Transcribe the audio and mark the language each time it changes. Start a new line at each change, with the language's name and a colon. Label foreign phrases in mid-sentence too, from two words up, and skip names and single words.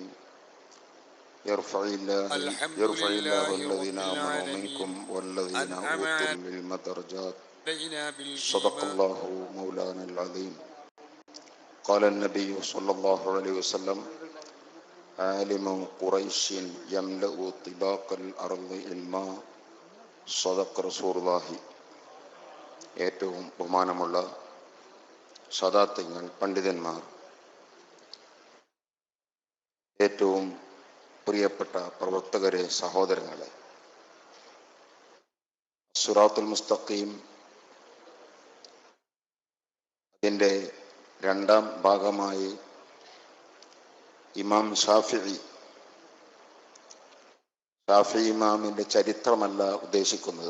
Arabic: يرفع الله الذين آمنوا منكم والذين أوتوا العلم درجات. صدق الله مولانا العظيم. قال النبي صلى الله عليه وسلم: عالم قريش يملأ طباق الأرض علما. صدق رسول الله.
Malayalam: ഏറ്റവും ബഹുമാനമുള്ള സദാത്യങ്ങൾ, പണ്ഡിതന്മാർ, ഏറ്റവും പ്രിയപ്പെട്ട പ്രവർത്തകരെ, സഹോദരങ്ങളെ, സിറാത്തുൽ മുസ്തഖീം അതിൻ്റെ രണ്ടാം ഭാഗമായി ഇമാം ഷാഫിഈ ഇമാമിൻ്റെ ചരിത്രമല്ല ഉദ്ദേശിക്കുന്നത്.